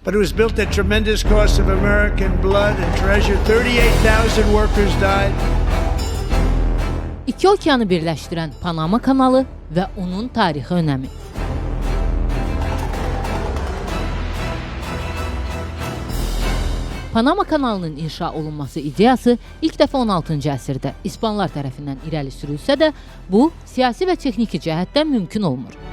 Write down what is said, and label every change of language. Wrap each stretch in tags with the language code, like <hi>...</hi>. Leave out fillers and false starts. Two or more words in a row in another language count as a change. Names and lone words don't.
<en>But it was built at tremendous cost of American blood and treasure. 38,000 workers died.</en> <az>İki okeanı birləşdirən Panama kanalı və onun tarixi önəmi. Panama kanalının inşa olunması ideyası ilk dəfə 16-cı əsrdə İspanlar tərəfindən irəli sürülsə də, bu siyasi və texniki cəhətdən mümkün olmur.</az>